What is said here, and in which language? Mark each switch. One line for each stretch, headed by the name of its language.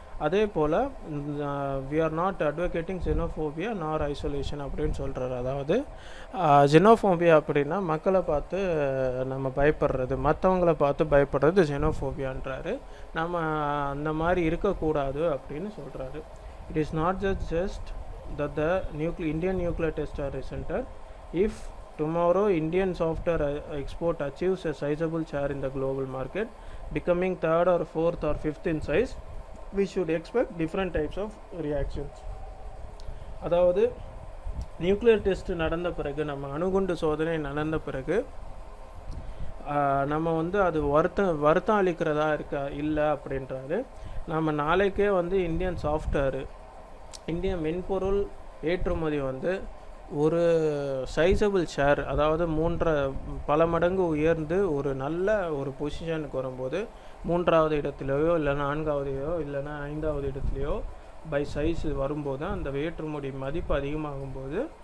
Tamil: அதே போல்
English: we are not advocating xenophobia nor isolation
Tamil: அப்படின்னு சொல்கிறாரு. அதாவது ஜெனோஃபோபியா அப்படின்னா மக்களை பார்த்து நம்ம பயப்படுறது, மற்றவங்கள பார்த்து பயப்படுறது ஜெனோஃபோபியான்றாரு. நம்ம அந்த மாதிரி இருக்கக்கூடாது அப்படின்னு சொல்கிறாரு.
English: It is not just that the Indian nuclear tests are resented. If tomorrow Indian software export achieves a sizable share in the global market, becoming third or fourth or fifth in size, we should expect different types of reactions.
Tamil: அதாவது nuclear test நடந்த பிறகு, நம்ம அணுகுண்டு சோதனை நடந்த பிறகு நம்ம வந்து அது வருத்தம் அளிக்கிறதா இல்லை அப்படின்றாரு. நம்ம நாளைக்கே வந்து இந்தியன் சாஃப்ட்வேரு, இந்திய மென்பொருள் ஏற்றுமதி வந்து ஒரு சைஸபிள் ஷேர், அதாவது பல மடங்கு உயர்ந்து ஒரு நல்ல ஒரு பொசிஷனுக்கு வரும்போது 3வது இடத்துலையோ இல்லை 4வதையோ இல்லைன்னா 5வது இடத்துலையோ பை சைஸ் வரும்போது அந்த ஏற்றுமதி மதிப்பு அதிகமாகும்போது